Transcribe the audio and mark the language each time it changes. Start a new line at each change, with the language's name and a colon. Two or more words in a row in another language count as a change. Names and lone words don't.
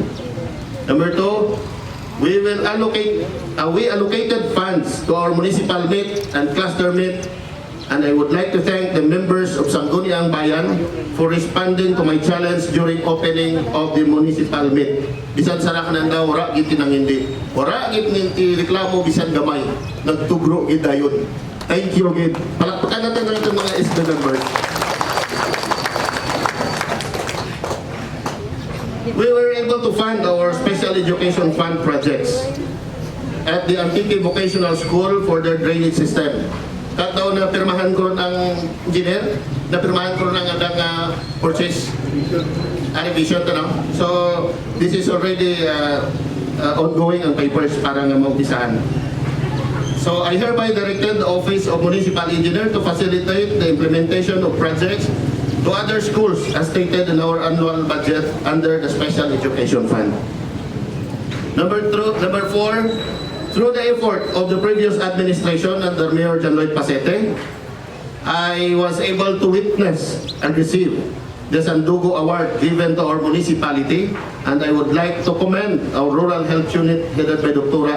English: Number 2, we allocated funds to our municipal meet and cluster meet, and I would like to thank the members of Sangguniang Bayan for responding to my challenge during opening of the municipal meet.
Kinaray-a: Bisan sara kanan daw, wara gid nang hindi. Wara gid ninti reklamo bisan gamay. Nagtugro gid dayon.
English: Thank you gid.
Filipino: Palakpakan natin ang mga SD members.
English: We were able to fund our special education fund projects at the Antique Vocational School for their drainage system.
Kinaray-a: Kat daw na pirmahan ko rin ang engineer, na pirmahan ko rin ang adang purchase revision.
English: So this is already ongoing ang papers
Kinaray-a: para nga maumpisahan.
English: So I hereby directed the Office of Municipal Engineer to facilitate the implementation of projects to other schools as stated in our annual budget under the Special Education Fund. Number 4, through the effort of the previous administration under Mayor John Lloyd Pasete, I was able to witness and receive the Sandugo Award given to our municipality, and I would like to commend our Rural Health Unit headed by Dr.